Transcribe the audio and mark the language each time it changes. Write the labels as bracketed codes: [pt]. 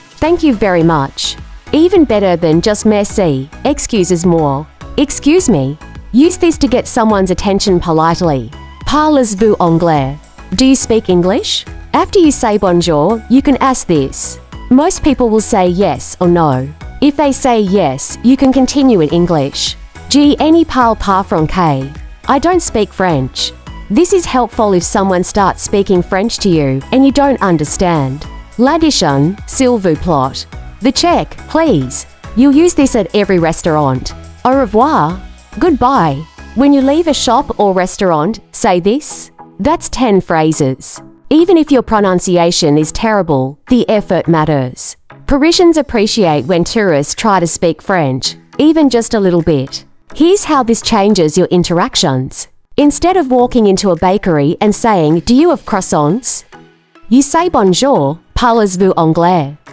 [en] Thank you very much. Even better than just merci, excuses more. Excuse me. Use this to get someone's attention politely. [fr] Parlez-vous anglais? [en] Do you speak English? After you say bonjour, you can ask this. Most people will say yes or no. If they say yes, you can continue in English. [fr] Je ne parle pas français. [en] I don't speak French. This is helpful if someone starts speaking French to you and you don't understand. [fr] L'addition, s'il vous plaît. [en] The check, please. You'll use this at every restaurant. [fr] Au revoir. [en] Goodbye. When you leave a shop or restaurant, say this. That's 10 phrases. Even if your pronunciation is terrible, the effort matters. Parisians appreciate when tourists try to speak French, even just a little bit. Here's how this changes your interactions. Instead of walking into a bakery and saying, "Do you have croissants?" you say [fr] bonjour, parlez-vous anglais?